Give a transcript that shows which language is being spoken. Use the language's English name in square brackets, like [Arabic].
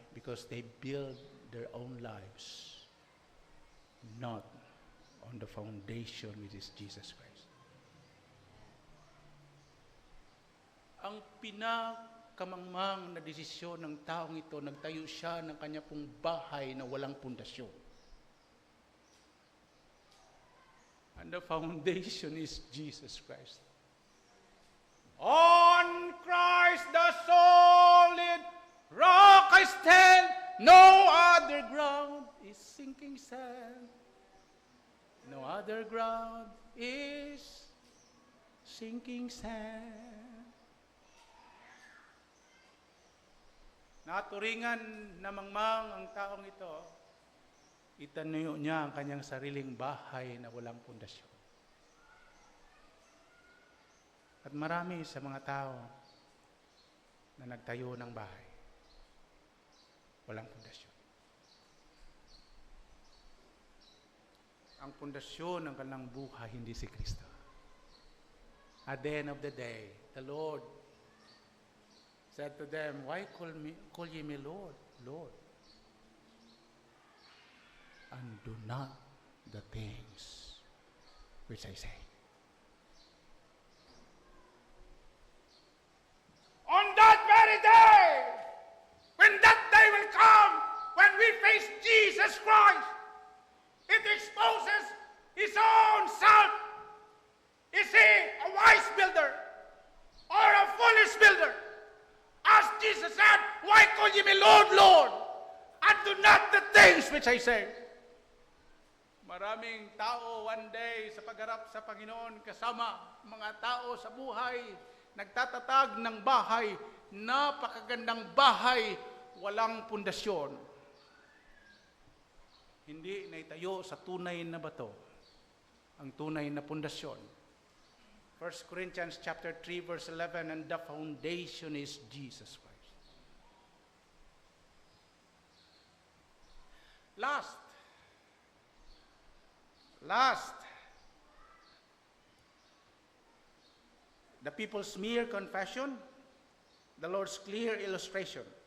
[English] Because they build their own lives, not on the foundation which is Jesus Christ. [Filipino] Ang pinakamangmang na desisyon ng taong ito, nagtayo siya ng kanya pong bahay na walang pundasyon. [English] And the foundation is Jesus Christ. On Christ the solid rock I stand, no other ground is sinking sand. No other ground is sinking sand. [Filipino] Naturingan na mangmang ang taong ito, itanayo niya ang kanyang sariling bahay na walang pundasyon. At marami sa mga tao na nagtayo ng bahay, walang pundasyon. Ang pundasyon ng kanilang buhay, hindi si Kristo. [English] At the end of the day, the Lord said to them, why call ye me Lord, Lord? And do not the things which I say. On that very day, when that day will come, when we face Jesus Christ, it exposes his own self. Is he a wise builder or a foolish builder? As Jesus said, why call ye me Lord, Lord, and do not the things which I say? [Filipino] Maraming tao [English] one day [Filipino] sa pagharap sa Panginoon kasama mga tao sa buhay, nagtatatag ng bahay, napakagandang bahay, walang pundasyon. Hindi naitayo sa tunay na bato, ang tunay na pundasyon. [English] 1 Corinthians chapter 3 verse 11, and the foundation is Jesus Christ. Last, Last, the people's mere confession, the Lord's clear illustration.